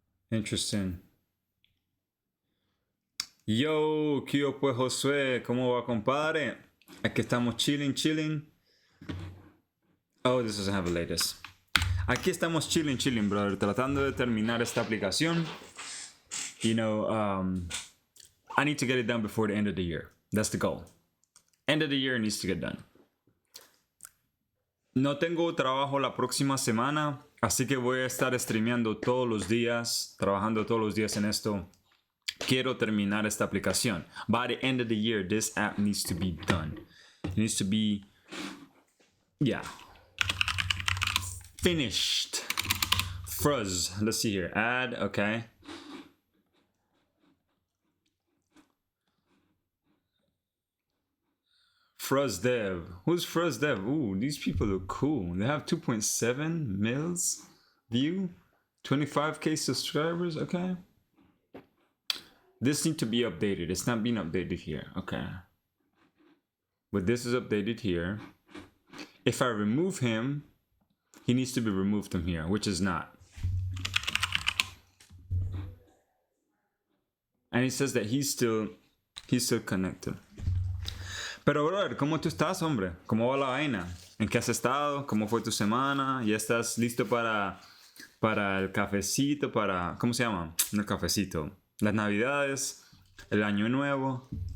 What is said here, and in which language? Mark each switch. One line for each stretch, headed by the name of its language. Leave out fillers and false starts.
English: Interesting.
Spanish: Yo, ¿qué pues Josué? ¿Cómo va, compadre? Aquí estamos chilling.
English: Oh, this doesn't have a latest.
Spanish: Aquí estamos chilling, brother. Tratando de terminar esta aplicación.
English: You know, I need to get it done before the end of the year. That's the goal. End of the year needs to get done.
Spanish: No tengo trabajo la próxima semana, así que voy a estar streameando todos los días, trabajando todos los días en esto. Quiero terminar esta aplicación.
English: By the end of the year, this app needs to be done. It needs to be, yeah, finished. Fuzz, let's see here. Add, okay. Fuzz Dev. Who's Fuzz Dev? Ooh, these people look cool. They have 2.7 mils view, 25k subscribers. Okay. This needs to be updated. It's not being updated here. Okay. But this is updated here. If I remove him, he needs to be removed from here, which is not. And it says that he's still connected.
Spanish: Pero, brother, ¿cómo tú estás, hombre? ¿Cómo va la vaina? ¿En qué has estado? ¿Cómo fue tu semana? ¿Ya estás listo para el cafecito? ¿Cómo se llama? No el cafecito. Las navidades, el año nuevo.